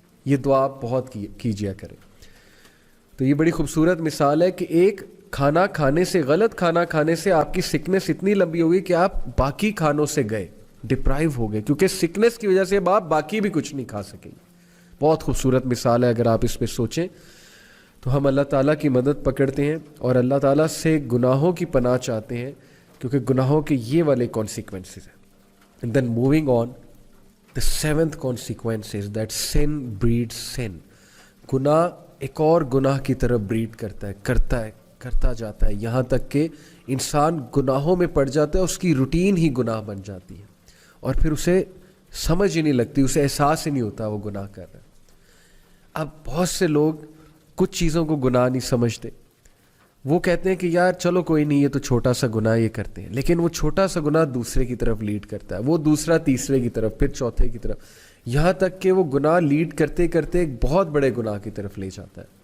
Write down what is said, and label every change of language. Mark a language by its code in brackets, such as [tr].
[ur] یہ دعا آپ بہت کیجیا کریں. تو یہ بڑی خوبصورت مثال ہے کہ ایک کھانا کھانے سے, غلط کھانا کھانے سے آپ کی سکنس اتنی لمبی ہوگی کہ آپ باقی کھانوں سے گئے, ڈپرائیو ہو گئے, کیونکہ سکنس کی وجہ سے اب آپ باقی بھی کچھ نہیں کھا سکیں. بہت خوبصورت مثال ہے, اگر آپ اس پہ سوچیں تو ہم اللہ تعالیٰ کی مدد پکڑتے ہیں اور اللہ تعالیٰ سے گناہوں کی پناہ چاہتے ہیں, کیونکہ گناہوں کے یہ والے کانسیکوینسز ہیں. [en] And then moving on, the seventh consequence is that sin breeds sin. [ur] گناہ ایک اور گناہ کی طرف بریڈ کرتا جاتا ہے, یہاں تک کہ انسان گناہوں میں پڑ جاتا ہے, اس کی روٹین ہی گناہ بن جاتی ہے, اور پھر اسے سمجھ ہی نہیں لگتی, اسے احساس ہی نہیں ہوتا وہ گناہ کر رہا ہے. اب بہت سے لوگ کچھ چیزوں کو گناہ نہیں سمجھتے, وہ کہتے ہیں کہ یار چلو کوئی نہیں, یہ تو چھوٹا سا گناہ یہ کرتے ہیں, لیکن وہ چھوٹا سا گناہ دوسرے کی طرف لیڈ کرتا ہے, وہ دوسرا تیسرے کی طرف, پھر چوتھے کی طرف, یہاں تک کہ وہ گناہ لیڈ کرتے کرتے ایک بہت بڑے گناہ کی طرف لے جاتا ہے.